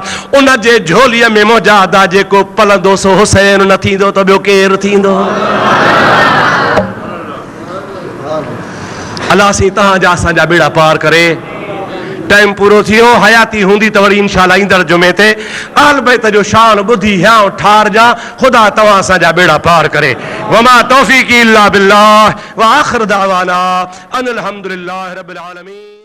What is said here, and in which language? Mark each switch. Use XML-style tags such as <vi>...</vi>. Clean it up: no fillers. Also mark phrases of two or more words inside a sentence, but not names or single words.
<sd>उन जे झोलीअ में मुजादा जेको पलंदो सो हुसैन न थींदो त ॿियो केरु थींदो। अल्लाह सी तव्हांजा असांजा बेड़ा पार करे। टाइम पूरो थियो, हयाती हूंदी त वरी इंशाअल्लाह ईंदड़ जुमे ते आल बैत जो शान ॿुधी हियां ठार जा खुदा तव्हां असांजा बेड़ा पार करे।</sd> <ar>وما توفيقي إلا بالله وآخر دعوانا أن الحمد لله رب العالمين.</ar>